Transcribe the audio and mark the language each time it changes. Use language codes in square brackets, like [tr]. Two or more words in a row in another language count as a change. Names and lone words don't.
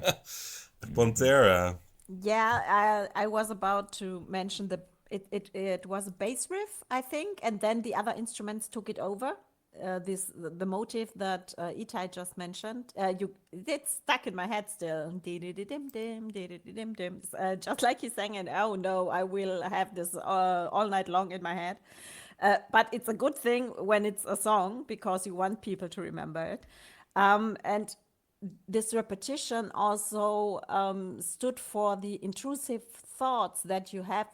[en] Pantera. Yeah, I was about to mention it was a bass riff, I think, and then the other instruments took it over. The motive that Itai just mentioned, it's stuck in my head still. Di-di-di-dim-dim, di-di-di-dim-dim. Just like he sang, and oh no, I will have this all night long in my head. But it's a good thing when it's a song because you want people to remember it. And this repetition also stood for the intrusive thoughts that you have.